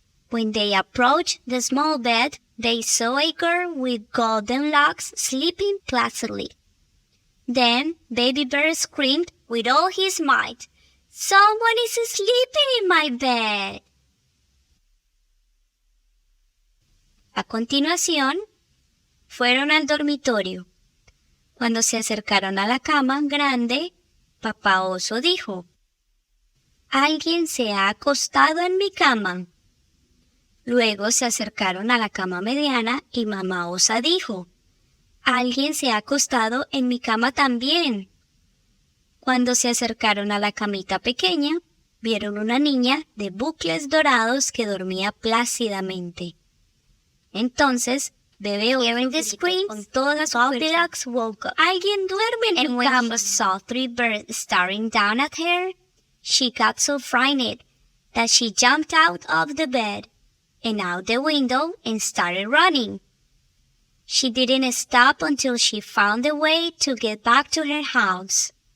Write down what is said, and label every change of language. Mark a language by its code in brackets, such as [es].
[en] When they approached the small bed, they saw a girl with golden locks sleeping placidly. Then Baby Bear screamed with all his might, "Someone is sleeping in my bed." [es] A continuación, fueron al dormitorio. Cuando se acercaron a la cama grande, Papá Oso dijo, "Alguien se ha acostado en mi cama." Luego se acercaron a la cama mediana y Mamá Osa dijo, "Alguien se ha acostado en mi cama también." Cuando se acercaron a la camita pequeña, vieron una niña de bucles dorados que dormía plácidamente. Entonces, Bebé Oso con toda su [en] Goldilocks woke up. [es] "Alguien duerme en mi cama." [en] And when she saw 3 birds staring down at her, she got so frightened that she jumped out of the bed and out the window and started running. She didn't stop until she found a way to get back to her house.